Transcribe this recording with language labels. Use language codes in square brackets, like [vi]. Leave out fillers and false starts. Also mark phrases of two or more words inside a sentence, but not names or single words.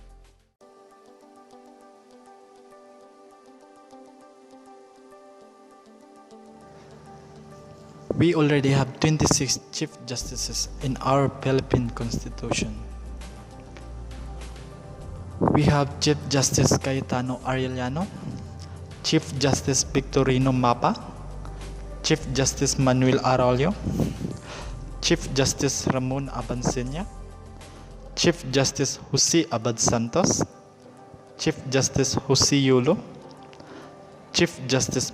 [en] We already have 26 Chief Justices in our Philippine Constitution. We have Chief Justice Cayetano Arellano, Chief Justice Victorino Mapa, Chief Justice Manuel Arroyo, Chief Justice Ramon Abansenia, Chief Justice Jose Abad Santos, Chief Justice Jose Yulo, Chief Justice